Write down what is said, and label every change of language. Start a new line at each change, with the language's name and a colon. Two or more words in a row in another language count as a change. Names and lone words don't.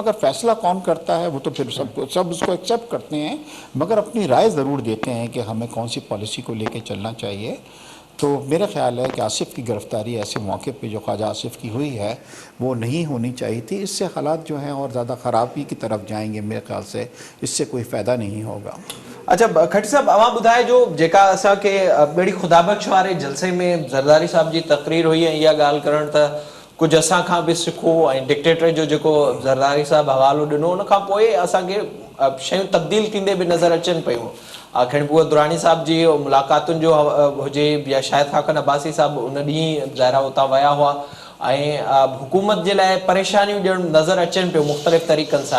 Urdu: مگر فیصلہ کون کرتا ہے وہ تو پھر سب اس کو ایکسیپٹ کرتے ہیں, مگر اپنی رائے ضرور دیتے ہیں کہ ہمیں کون سی پالیسی کو لے کے چلنا چاہیے. تو میرا خیال ہے کہ آصف کی گرفتاری ایسے موقع پہ جو خواجہ آصف کی ہوئی ہے وہ نہیں ہونی چاہیے تھی. اس سے حالات جو ہیں اور زیادہ خرابی کی طرف جائیں گے. میرے خیال سے اس سے کوئی فائدہ نہیں ہوگا. اچھا کھٹی صاحب,
Sindhi: اواں ॿुधाए جو जेका असांखे ॿेड़ी ख़ुदा बख़्श वारे जलसे में ज़रदारी साहब जी तक़रीर हुई ऐं इहा ॻाल्हि करणु त कुझु असां खां बि सिखो, ऐं डिक्टेटर जो जेको ज़रदारी साहब हवालो ॾिनो उन खां पोइ असांखे शयूं तब्दील थींदे बि नज़र अचनि पियूं. खैर उहा दुरानी साहब जी मुलाक़ातुनि जो हुजे या शाहिद खाकन अब्बासी साहब उन ॾींहुं ज़ाहिरा उतां विया हुआ, ऐं हुकूमत जे लाइ परेशानियूं ॼण नज़र अचनि पियूं मुख़्तलिफ़ तरीक़नि सां.